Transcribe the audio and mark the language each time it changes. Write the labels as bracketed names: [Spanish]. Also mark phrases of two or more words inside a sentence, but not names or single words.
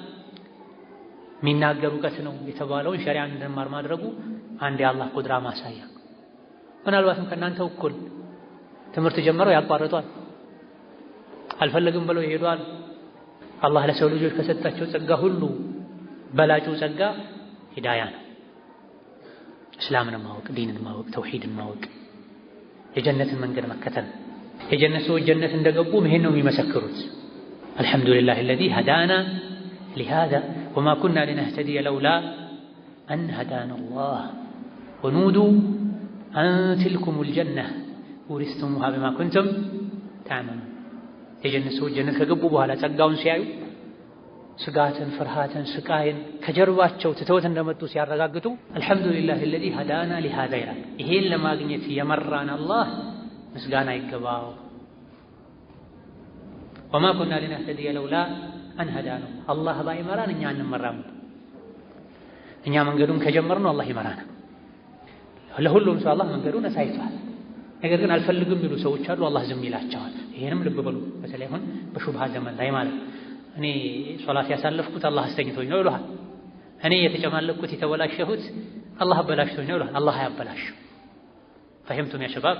[Amharic] የሚናገር እውቀት ነው የተባለውን ሸሪዓን እንድንማር ማድረጉ አንድ የአላህ ቁድራ ማሳያ። ምናልባትም ከእናንተ እኩል ትምህርት ጀምረው ያቋርጧል፣ አልፈለግም ብለው ይሄዷል። አላህ ለሰው ልጆች ከሰጣቸው ጸጋ ሁሉ በላጩ ጸጋ ሂዳያ ነው። እስላምን ማወቅ፣ ዲንን ማወቅ፣ ተውሂድን ማወቅ። የጀነትን መንገድ መከተል። የጀነት ሰዎች ጀነት እንደገቡ ይሄን ነው የሚመሰክሩት። አልሐምዱሊላሂ [Arabic] الذي هدانا لهذا وما كنا لنهتدي لولا أن هدانا الله ونودوا أن تلكم الجنة ورثتموها بما كنتم تعملون። [Amharic] የጀነት ሰዎች ጀነት ከገቡ በኋላ ጸጋውን ሲያዩ ስጋትን፣ ፍርሃትን፣ ስቃይን ከጀርባቸው ትተውት እንደመጡ ሲያረጋግጡ አልሐምዱሊላሂ [Arabic] الذي هدانا لهذا [Amharic] ይላል። ይሄን ለማግኘት የመራን አላህ ምስጋና ይገባው። [Arabic] وما كنا لنهتدي لولا أن هدانا [Amharic] አላህ ባይመራን እኛ አንመራም። እኛ መንገዱን ከጀመርነው አላህ ይመራናል። ለሁሉም ሰው አላህ መንገዱን አሳይቷል። ነገር ግን አልፈልግም የሚሉ ሰዎች አሉ፣ አላህ ዝም ይላቸዋል። ይሄንም ልብ በሉ። በተለይ አሁን በሹብሃ ዘመን ላይ ማለት እኔ ሶላት ያሳለፍኩት አላህ አስተኝቶኝ ነው ይሉሃል። እኔ የተጨማለቅኩት የተበላሸሁት አላህ አበላሽቶኝ ነው ይሉሃል። አላህ አያበላሽም። [Arabic] فهمتم يا شباب?